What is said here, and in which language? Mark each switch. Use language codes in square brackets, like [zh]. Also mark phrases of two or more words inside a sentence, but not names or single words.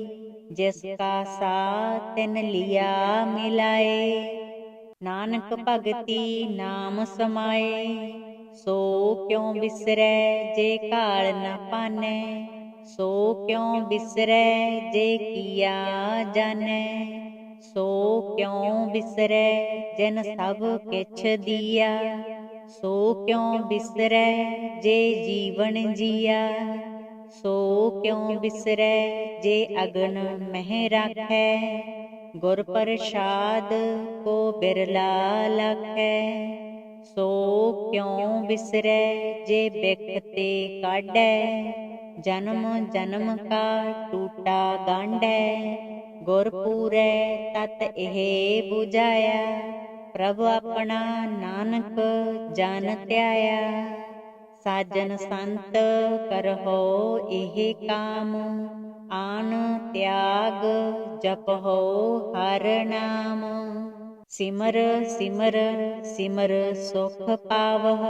[pa] ਜਿਸ ਕਾ ਸਾਥ ਤਿਨ ਲਿਆ ਮਿਲਾਏ, ਨਾਨਕ ਭਗਤੀ ਨਾਮ ਸਮਾਏ। ਸੋ ਕਿਉ ਬਿਸਰੈ ਜੇ ਕਾਲ ਨ ਪਾਨੈ, ਸੋ ਕਿਉ ਬਿਸਰੈ ਜੇ ਕੀਆ ਜਾਣੈ। ਸੋ ਕਿਉ ਬਿਸਰੈ ਜਿਨ ਸਭ ਕਿਛ ਦੀਆ, ਸੋ ਕ੍ਯੋਂ ਬਿਸਰੈ ਜੇ ਜੀਵਨ ਜਿਯਾ। ਸੋ ਕ੍ਯੋਂ ਬਿਸਰੈ ਜੇ ਅਗਨ ਮਹ ਰਾਖੈ। ਗੁਰ ਪ੍ਰਸਾਦ ਕੋ ਬਿਰਲਾ ਲਖੈ। ਸੋ ਕ੍ਯੋਂ ਬਿਸਰੈ ਜੇ ਬਿਖਤੇ ਕਾਢੈ। ਜਨਮ ਜਨਮ ਕਾ ਟੂਟਾ ਗਾਂਢੈ। ਗੁਰਪੂਰੈ ਤਤ ਏਹ ਬੁਝਾਯਾ। ਪ੍ਰਭ ਅਪਨਾ ਨਾਨਕ ਜਨ ਤ੍ਯਾਯਾ। ਸਾਜਨ ਸੰਤ ਕਰਹੋ ਏਹ ਕਾਮ। ਆਨ ਤ੍ਯਾਗ ਜਪਹੋ ਹਰ ਨਾਮ। ਸਿਮਰ ਸਿਮਰ ਸਿਮਰ ਸੁਖ ਪਾਵਹ।